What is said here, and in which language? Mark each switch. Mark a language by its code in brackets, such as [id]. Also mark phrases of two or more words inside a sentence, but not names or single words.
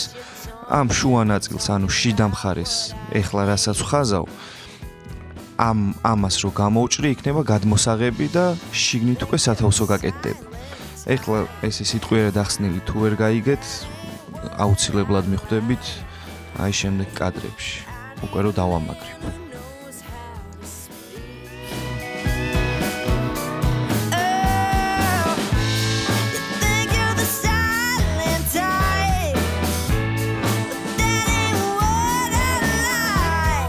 [ka] ამ შუა ნაწილს, ანუ შიდა მხარეს, ეხლა რასაც ვხაზავ, ამას რო გამოუჭრი, იქნება გადმოსაღები და შიგნით უკვე სათავსო გაკეთდება. ეხლა ესე სიტყვიერად ახსნილი თუ ვერ გაიგეთ, აუცილებლად მიხვდებით აი შემდეგ კადრებში. უკვე რო დავამაგრებ. [en] Think you're the silent type, but that ain't what I like.